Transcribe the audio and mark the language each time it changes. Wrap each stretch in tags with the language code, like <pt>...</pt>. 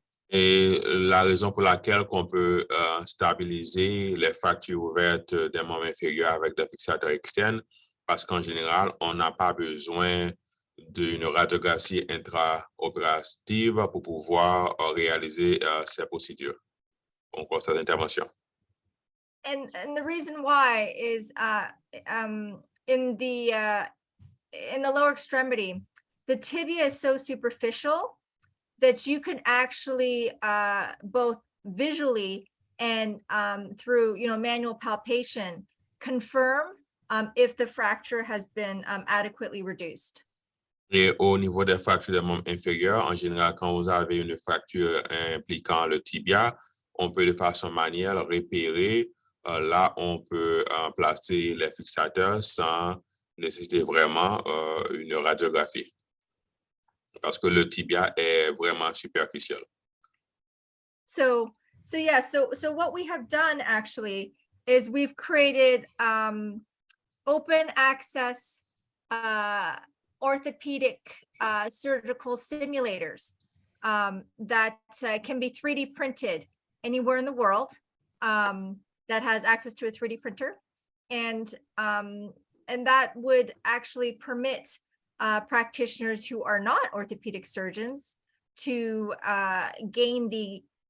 <fr>Et la raison pour laquelle on peut stabiliser les fractures ouvertes des membres inférieurs avec des fixateurs externes, parce qu'en général, on n'a pas besoin d'une radiographie intraopérative pour pouvoir réaliser ces procédures, encore cette intervention.</fr> <en>And the reason why is in the lower extremity, the tibia is so superficial that you can actually both visually and through manual palpation confirm if the fracture has been adequately reduced.</en> <fr>Et au niveau des fractures des membres inférieurs, en général, quand vous avez une fracture impliquant le tibia, on peut de façon manuelle repérer. Là, on peut placer les fixateurs sans nécessiter vraiment une radiographie. Parce que le tibia est vraiment superficiel.</fr> <en>So what we have done actually is we've created open access orthopedic surgical simulators that can be 3D printed anywhere in the world that has access to a 3D printer, and that would actually permit practitioners who are not orthopedic surgeons to gain the</en>